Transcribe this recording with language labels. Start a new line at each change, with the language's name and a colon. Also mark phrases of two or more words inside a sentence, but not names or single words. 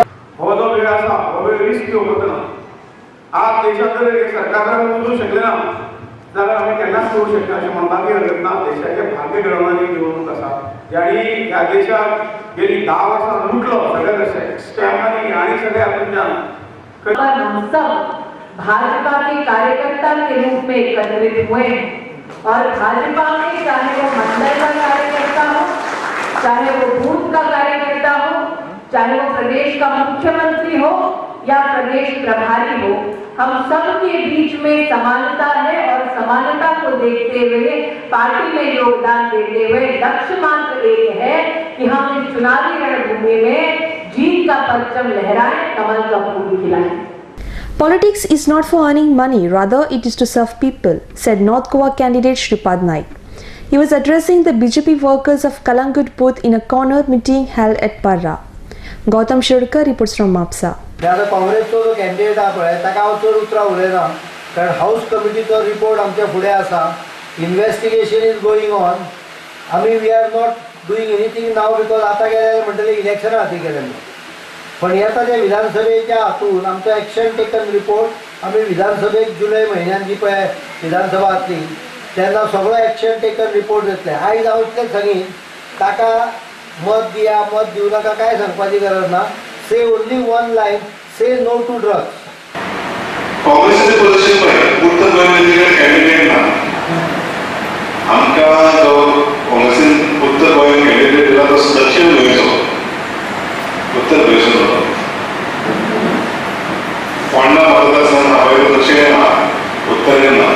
Konkani: हो जो वेळ आसा हो वेळ रिस्क घेवंक ना. आज देशात जर एक सरकारान उदूंक शकले ना जाल्यार आमी केन्नाच करूंक शकना अशें म्हणपाक हरकत ना. देशाचे भाग्य घडोवणारी निवडणूक आसा ज्याणी ह्या देशाक गेली 10 वर्सां लुटलो सगळ्या स्कॅमांनी आनी सगळ्या कडच्यान.
Hindi: हम सब भाजपा के कार्यकर्ता के रूप में एकत्रित हुए और भाजपा में चाहे वो मंडल का कार्यकर्ता हो, चाहे वो बूथ का कार्यकर्ता हो, चाहे वो प्रदेश का मुख्यमंत्री हो या प्रदेश प्रभारी हो, हम सब के बीच में समानता है और समानता को देखते हुए पार्टी में योगदान देते हुए लक्ष्य मात्र एक है कि हम इस चुनावी रणभूमि में जीत का परचम लहराएं, कमल का फूल खिलाएं.
English: Politics is not for earning money, rather it is to serve people, said North Goa candidate Shripad Naik. He was addressing the BJP workers of Kalangut booth in a corner meeting held at Parra. Gautam Shirkar reports from Mapsa.
Konkani: आता काँग्रेसचो जो कॅन्डिडेट आहा पळय ताका हांव चड उतरां उलयना, कारण हाऊस कमिटीचो रिपोर्ट आमच्या फुडें आसा,
English: investigation is going on.
Konkani: आमी
English: we are not doing anything now because
Konkani: आतां गेले म्हणटले इलेक्शना खातीर गेले, पण येता जे विधानसभेच्या हातून आमचो
English: action taken report
Konkani: आमी विधानसभेक जुलय म्हयन्यान जी पळय विधानसभा जातली तेन्ना सगळो
English: action taken report
Konkani: जातले. आयज हांव इतलें सांगीन ताका मत दिया मत दिवं नाका काय सांगपाची गरज ना.
English: Say only one line, say no to drugs.
Konkani: काँग्रेसचे पोझिशन पळय उत्तर गोंयमध्ये कॅन्डिडेट ना. आमकां जो काँग्रेसीन उत्तर गोंय कॅन्डिडेट दिला तो दक्षिण गोंयचो, उत्तर गोंयचो जालो. फोंडा मतदारसंघ हांवें दक्षिणेन आहा, उत्तरेन ना.